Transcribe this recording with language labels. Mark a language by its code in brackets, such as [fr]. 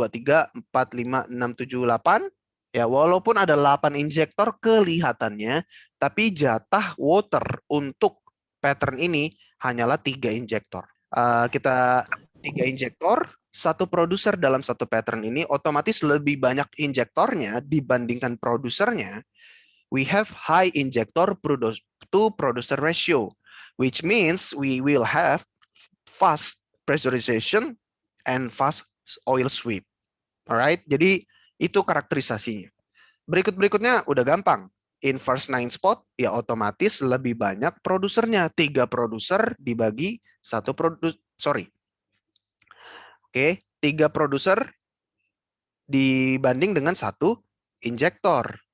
[id] 2, 3, 4, 5, 6, 7, 8. Ya, walaupun ada 8 injektor kelihatannya, tapi jatah water untuk pattern ini hanyalah 3 injektor. Kita 3 injektor, satu produser dalam satu pattern ini otomatis lebih banyak injektornya dibandingkan produsernya. [en] We have high injector to producer ratio, which means we will have fast pressurization and fast oil sweep. [id] Alright, jadi itu karakterisasinya. Berikutnya udah gampang. Inverse 9 spot, ya otomatis lebih banyak produsernya. 3 produser dibagi 1 produser, Oke, 3 produser dibanding dengan 1 injektor.